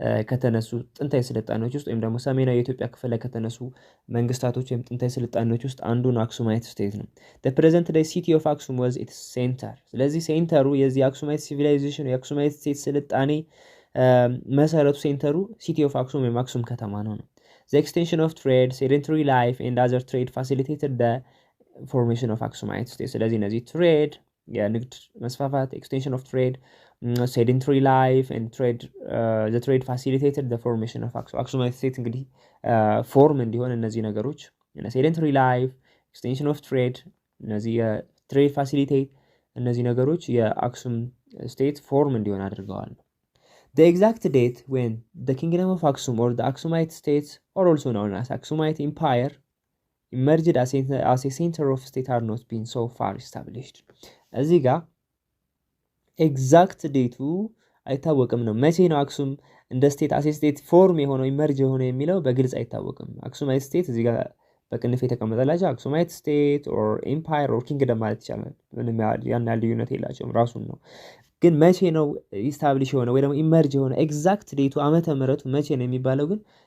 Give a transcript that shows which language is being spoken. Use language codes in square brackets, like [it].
[am] ከተነሱ ጥንታዊ ስልጣኔዎች ውስጥ ወይም ደግሞ ሰሜናዊ የኢትዮጵያ ክፍል ላይ ከተነሱ መንግስታቶች ወይም ጥንታዊ ስልጣኔዎች ውስጥ አንዱ ነው አክሱማይት ስቴት ነው። [en] the present day city of Aksum was its center። [am] ስለዚህ ሴንተሩ የዚህ አክሱማይት ሲቪላይዜሽን የአክሱማይት ስቴት ስልጣኔ መሰረቱ ሴንተሩ ሲቲ ኦፍ አክሱም ወይም አክሱም ከተማ ነው። [en] The extension of trade, sedentary life and other trade facilitated the formation of Aksumite state. [am] ስለዚህ እነዚህ ትሬድ የንግድ መስፋፋት [en] extension of trade, sedentary life and trade the trade facilitated the formation of Aksumite state [am] እንግዲህ ፎርም እንዲሆን እነዚህ ነገሮች [en] sedentary life, extension of trade እነዚህ trade facilitate [am] እነዚህ ነገሮች የአክሱም ስቴት ፎርም እንዲሆን አድርገዋል። [en] The exact date when the kingdom of Aksum or the Aksumite states, or also known as Aksumite Empire, emerged as a center of state are not been so far established. [am] እዚህ ጋር ኤግዛክት ዴቱ አይታወቅም ነው። መቼ ነው አክሱም እንደ ስቴት አሴ ስቴት ፎርም የሆነው ኢመርጅ የሆነ የሚለው በግልጽ አይታወቅም። አክሱማይት ስቴት እዚህ ጋር በቅንፍ የተቀመጠላቸው አክሱማይት ስቴት ኦር ኤምፓየር ኦር ኪንግደም ማለት ይቻላል። ምንም ያን ልዩነት የላቸውም። ራሱን ነው ግን መቼ ነው ኢስታብሊሽ የሆነ ወይ ደግሞ ኢመርጅ የሆነ ኤግዛክት ዴቱ ዓመተ ምህረቱ መቼ ነው የሚባለው ግን